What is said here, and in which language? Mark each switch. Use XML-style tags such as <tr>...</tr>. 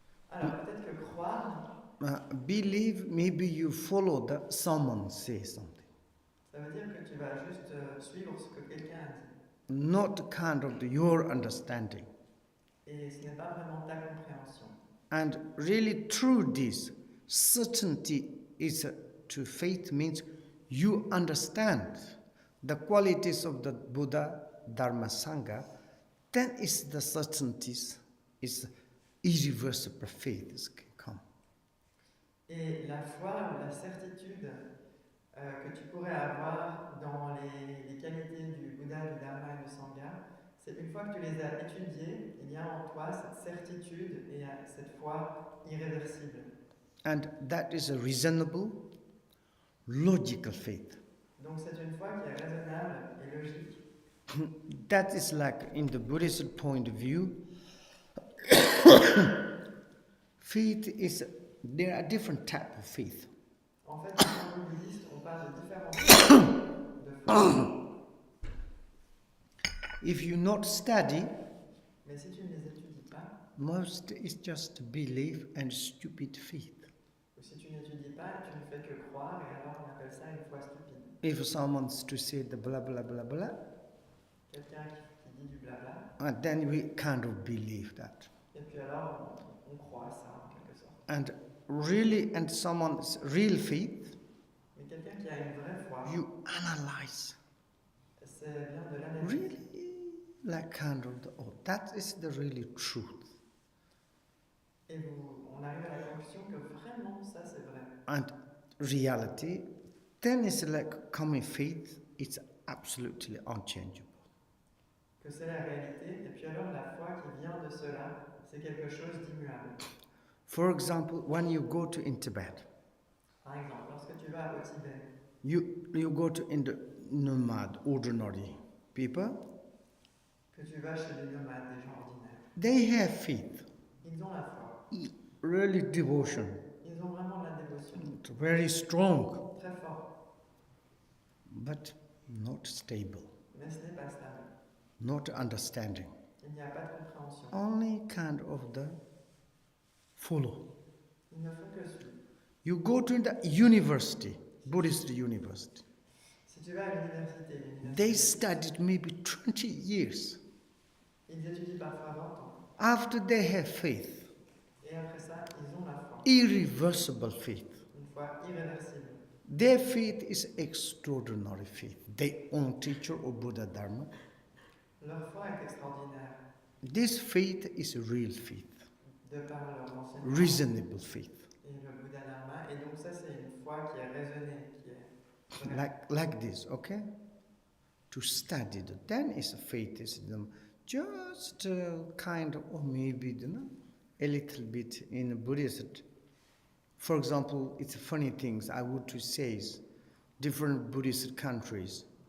<fr>Alors peut-être que croire.</fr> <en>Believe, maybe you follow that someone say something.</en> <fr>Ça veut dire que tu vas juste suivre ce que quelqu'un a dit.</fr> <en>Not kind of your understanding.</en> <fr>Et ce n'est pas vraiment ta compréhension.</fr> <en>And really through this, certainty is to faith means you understand the qualities of the Buddha, Dharma, Sangha, then is the certainties, is irreversible faith can come.</en> <fr>Et la foi ou la certitude que tu pourrais avoir dans les qualités du Bouddha, du Dharma et du Sangha, c'est une fois que tu les as étudiées, il y a en toi cette certitude et cette foi irréversible.</fr> <en>And that is a reasonable, logical faith.</en> <fr>Donc c'est une foi qui est raisonnable et logique.</fr> <en>That is like in the Buddhist point of view, faith is, there are different types of faith.</en> <fr>En fait, dans le bouddhiste, on parle de différents types de foi.</fr> <en>If you not study,</en> <fr>mais si tu ne les étudies pas,</fr> <en>most is just belief and stupid faith.</en> <fr>Ou si tu n'étudies pas, tu ne fais que croire, et alors on appelle ça une foi stupide.</fr> <en>If someone's to say the blah blah blah blah,</en> <fr>quelqu'un qui dit du blabla,</fr> <en>then we kind of believe that.</en> <fr>Et puis alors on croit ça en quelque sorte.</fr> <en>And really, and someone's real faith,</en> <fr>mais quelqu'un qui a une vraie foi,</fr> <en>you analyze.</en> <fr>C'est bien de l'analyse.</fr> <en>Really, like kind of the, oh, that is the really truth.</en> <fr>Et on arrive à la conclusion que vraiment ça c'est vrai.</fr> <en>And reality, then it's like coming faith, it's absolutely unchangeable.</en> <fr>Que c'est la réalité, et puis alors la foi qui vient de cela, c'est quelque chose d'immuable.</fr> <en>For example, when you go to in Tibet,</en> <fr>par exemple, lorsque tu vas au Tibet,</fr> <en>you go to in the nomad, ordinary people,</en> <fr>que tu vas chez les nomades, des gens ordinaires,</fr> <en>they have faith,</en> <fr>ils ont la foi,</fr> <en>really devotion,</en> <fr>ils ont vraiment la dévotion,</fr> <en>very strong,</en> <fr>très fort,</fr> <en>but not stable,</en> <fr>mais ce n'est pas stable,</fr> <en>not understanding,</en> <fr>il n'y a pas de compréhension,</fr> <en>only kind of the follow.</en> <fr>ils ne font que suivre.</fr> <en>You go to the university, Buddhist university,</en> <fr>si tu vas à l'université,</fr> <en>they studied maybe 20 years.</en> <fr>Ils étudient parfois 20 ans.</fr> <en>After they have faith,</en> <fr>Et après ça, ils ont la foi.</fr> <en>irreversible faith.</en> <fr>Une foi irréversible.</fr> <en>Their faith is extraordinary faith. Their own teacher of Buddha Dharma.</en> <fr>Leur foi est extraordinaire.</fr> <en>This faith is real faith.</en> <fr>De par leur enseignement.</fr> <en>Reasonable faith.</en> <fr>Et le Buddha Dharma. Et donc ça, c'est une foi qui est raisonnée, qui est</fr> <en>like this, okay? To study the, then is a faith is just kind of, or maybe a little bit in Buddhist. For example, it's funny things I would to say is different Buddhist countries.</en>